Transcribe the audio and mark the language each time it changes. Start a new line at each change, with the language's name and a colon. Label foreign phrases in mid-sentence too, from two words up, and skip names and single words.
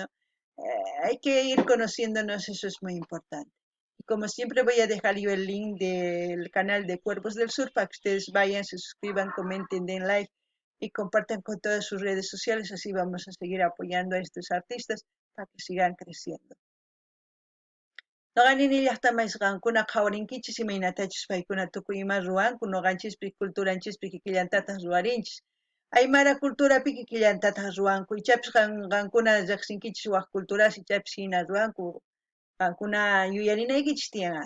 Spanish: Hay que ir conociéndonos, eso es muy importante. Y como siempre voy a dejar yo el link del canal de Cuervos del Sur para que ustedes vayan, se suscriban, comenten, den like y compartan con todas sus redes sociales, así vamos a seguir apoyando a estos artistas para que sigan creciendo.
Quechua: Noqanini llaqtamasqankuna qhawarinkichis imaynatachus paykuna tukuy ima ruwanku noqanchispis culturanchispis kikillantataq ruwarinchis. Aymara culturapi kikillantataq ruwanku ichapis qankuna riqsinkichis waq culturasi ichapis hina ruwanku qankuna yuyarinaykichis tiyan.